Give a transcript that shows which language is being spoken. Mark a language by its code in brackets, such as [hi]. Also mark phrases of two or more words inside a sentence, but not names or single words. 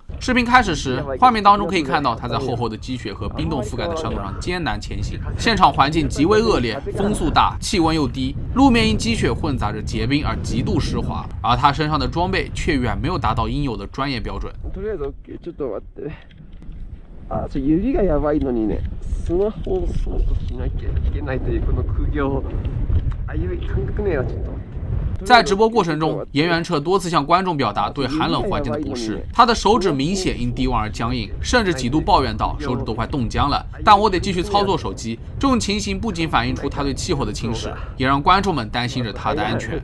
[zh] 视频开始时，画面当中可以看到他在厚厚的积雪和冰冻覆盖的山路上艰难前行，现场环境极为恶劣，风速大，气温又低，路面因积雪混杂着结冰而极度湿滑，而他身上的装备却远没有达到应有的专业标准。 [ja] 指がやばいのにね、スマホを操作しなきゃいけないというこの苦行、感覚ねえわちょっと。 [zh] 在直播过程中，岩原彻多次向观众表达对寒冷环境的不适，他的手指明显因低温而僵硬，甚至几度抱怨道手指都快冻僵了，但我得继续操作手机。这种情形不仅反映出他对气候的轻视，也让观众们担心着他的安全。